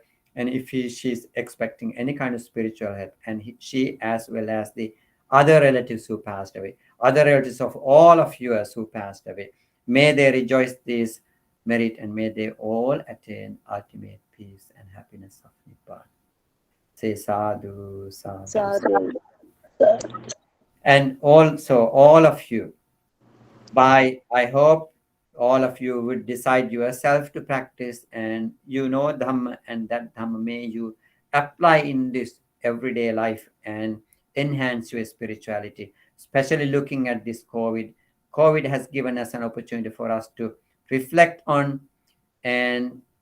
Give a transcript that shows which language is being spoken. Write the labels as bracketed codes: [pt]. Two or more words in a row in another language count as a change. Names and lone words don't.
[en] And if she's expecting any kind of spiritual help, and she as well as the other relatives who passed away, other relatives of all of you who passed away, may they rejoice this merit, and may they all attain ultimate peace and happiness of Nibbana. Say [pi] sadhu, sadhu. Sadhu, sadhu. [en] And also all of you, by I hope all of you would decide yourself to practice, and Dhamma, and that Dhamma may you apply in this everyday life and enhance your spirituality, especially looking at this COVID has given us an opportunity for us to reflect on, and